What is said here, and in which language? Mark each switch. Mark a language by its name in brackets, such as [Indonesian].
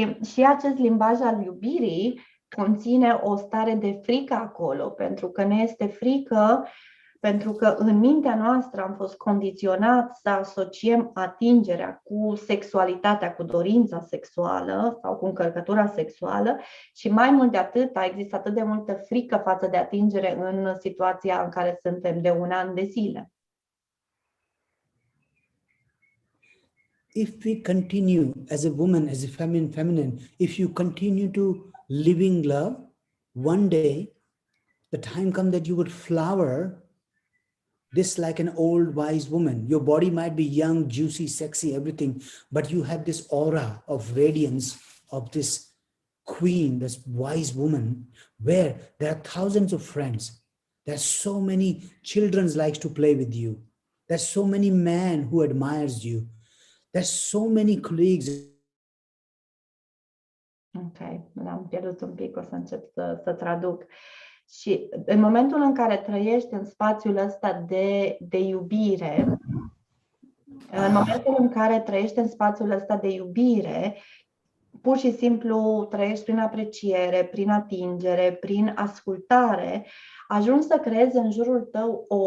[Romanian] Și acest limbaj al iubirii conține o stare de frică acolo, pentru că ne este frică, pentru că în mintea noastră am fost condiționați să asociem atingerea cu sexualitatea, cu dorința sexuală sau cu încărcătura sexuală și mai mult de atât există atât de multă frică față de atingere în situația în care suntem de un an de zile. [English] If we continue as a woman, as a feminine, if you continue to living love, one day the time comes that you would flower this like an old wise woman. Your body might be young, juicy, sexy, everything, but you have this aura of radiance of this queen, this wise woman, where there are thousands of friends. There's so many children likes to play with you. There's so many men who admires you. There's so many colleagues. [Romanian] Ok, l-am pierdut un pic, o să încep să traduc. Și în momentul în care trăiești în spațiul ăsta de iubire, în momentul în care trăiești în spațiul ăsta de iubire, pur și simplu trăiești prin apreciere, prin atingere, prin ascultare, ajungi să creezi în jurul tău